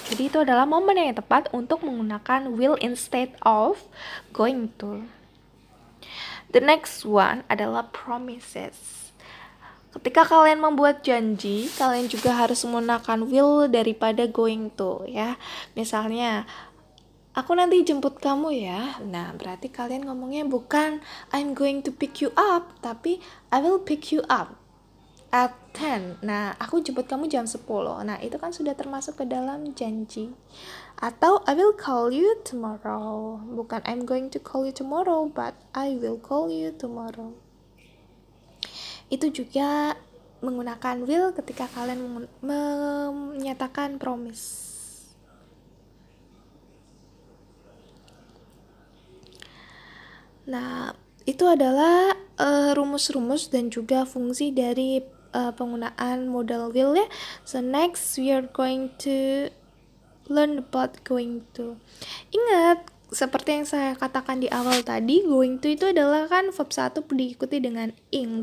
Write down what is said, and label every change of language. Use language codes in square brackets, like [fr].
[id] Jadi itu adalah momen yang tepat untuk menggunakan will instead of going to. [en] The next one [id] adalah promises. Ketika kalian membuat janji, kalian juga harus menggunakan will daripada going to, ya. Misalnya, aku nanti jemput kamu ya. Nah, berarti kalian ngomongnya bukan [en] I'm going to pick you up, [id] tapi [en] I will pick you up at 10. [id] Nah, aku jemput kamu jam 10. Nah, itu kan sudah termasuk ke dalam janji. Atau [en] I will call you tomorrow. [id] Bukan [en] I'm going to call you tomorrow, but I will call you tomorrow. [id] Itu juga menggunakan will ketika kalian menyatakan promise. Nah, itu adalah rumus-rumus dan juga fungsi dari penggunaan modal will ya. [en] So next we are going to learn about going to. [id] Ingat, seperti yang saya katakan di awal tadi, going to itu adalah kan verb 1 diikuti dengan ing.